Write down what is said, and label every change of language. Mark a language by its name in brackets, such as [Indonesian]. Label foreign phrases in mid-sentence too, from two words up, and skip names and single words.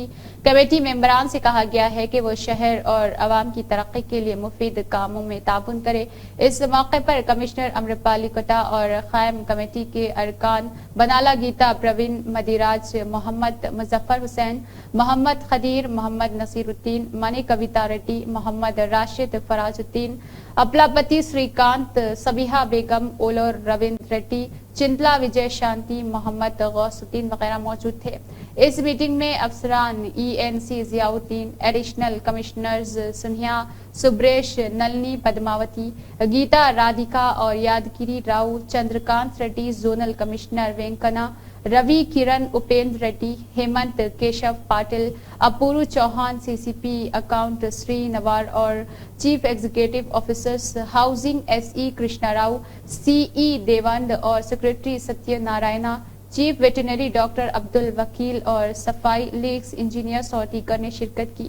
[Urdu] کمیٹی ممبران سے کہا گیا ہے کہ وہ شہر اور عوام کی ترقی کے لیے مفید کاموں میں تعاون کرے۔ اس موقع پر کمشنر امرپالی کٹا اور قائم کمیٹی کے ارکان بنالا گیتا پروین مدیراج، محمد مظفر حسین، محمد خدیر، محمد نصیر الدین، منی کویتا ریڈی، محمد راشد فراج الدین، اپلاپتی سریکانت، سبیحہ بیگم، اولور رویندر ریڈی، چنتلا وجے شانتی، محمد غوث الدین وغیرہ موجود تھے۔ اس میٹنگ میں افسران ای این سی ضیاء الدین، [English] Additional Commissioners [Urdu] سنہیا سبریش، نلنی پدماوتی، گیتا رادھیکا اور یادگیری راؤ، چندرکانت ریڈی، [English] Zonal Commissioner [Urdu] وینکنا روی کرن اپیندر ریڈی، ہیمنت کیشو پاٹل، اپورو چوہان، سی سی پی اکاؤنٹ سری نوار اور [English] Chief Executive Officers Housing [Urdu] ایس ای کرشنا راؤ، سی ای دیوند اور سیکرٹری ستیہ نارائنا، [English] Chief Veterinary Doctor [Urdu] عبد الوکیل اور صفائی لیگز انجینئرز اور دیگر نے شرکت کی۔